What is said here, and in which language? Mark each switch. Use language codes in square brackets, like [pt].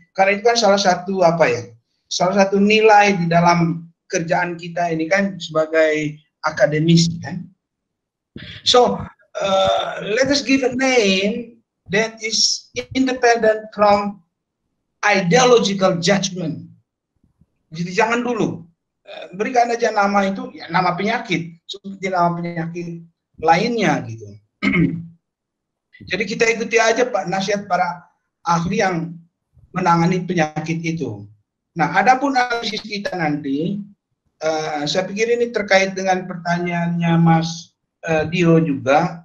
[id] Karena itu kan salah satu salah satu nilai di dalam kerjaan kita ini kan sebagai akademisi kan. [en] So let us give a name that is independent from ideological judgment. [id] Jadi jangan dulu berikan aja nama itu ya nama penyakit seperti nama penyakit lainnya gitu. Jadi kita ikuti aja Pak nasihat para ahli yang menangani penyakit itu. Nah, adapun analisis kita nanti, saya pikir ini terkait dengan pertanyaannya Mas Dio juga.